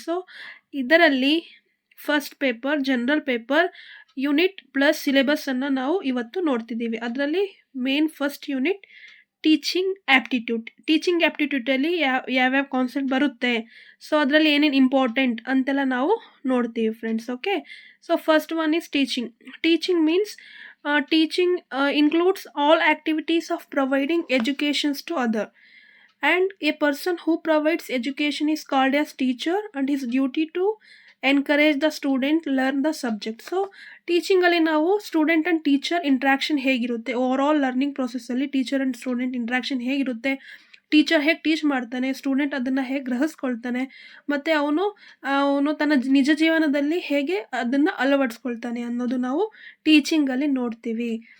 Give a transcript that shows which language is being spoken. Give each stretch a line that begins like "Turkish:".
Kannada: So ಇದರಲ್ಲಿ first paper general paper unit plus ಸಿಲೆಬಸ್ಸನ್ನು ನಾವು ಇವತ್ತು ನೋಡ್ತಿದ್ದೀವಿ. ಅದರಲ್ಲಿ ಮೇನ್ ಫಸ್ಟ್ ಯೂನಿಟ್ ಟೀಚಿಂಗ್ ಆ್ಯಪ್ಟಿಟ್ಯೂಡಲ್ಲಿ ಯಾವ್ಯಾವ ಕಾನ್ಸೆಪ್ಟ್ ಬರುತ್ತೆ, ಸೊ ಅದರಲ್ಲಿ ಏನೇನು ಇಂಪಾರ್ಟೆಂಟ್ ಅಂತೆಲ್ಲ ನಾವು ನೋಡ್ತೀವಿ friends.
English: Okay, so first one is teaching means teaching includes all activities of providing educations to other, and a person who provides education is called as teacher, and his duty to encourage the student learn the subject.
Kannada: So ಟೀಚಿಂಗಲ್ಲಿ ನಾವು student and teacher interaction ಹೇಗಿರುತ್ತೆ, over all learning ಪ್ರೊಸೆಸ್ಸಲ್ಲಿ teacher and student interaction ಹೇಗಿರುತ್ತೆ, teacher ಹೇಗೆ teach ಮಾಡ್ತಾನೆ, student ಅದನ್ನು ಹೇಗೆ ಗ್ರಹಿಸ್ಕೊಳ್ತಾನೆ, ಮತ್ತು ಅವನು ತನ್ನ ನಿಜ ಜೀವನದಲ್ಲಿ ಹೇಗೆ ಅದನ್ನು ಅಳವಡಿಸ್ಕೊಳ್ತಾನೆ ಅನ್ನೋದು ನಾವು ಟೀಚಿಂಗಲ್ಲಿ ನೋಡ್ತೀವಿ.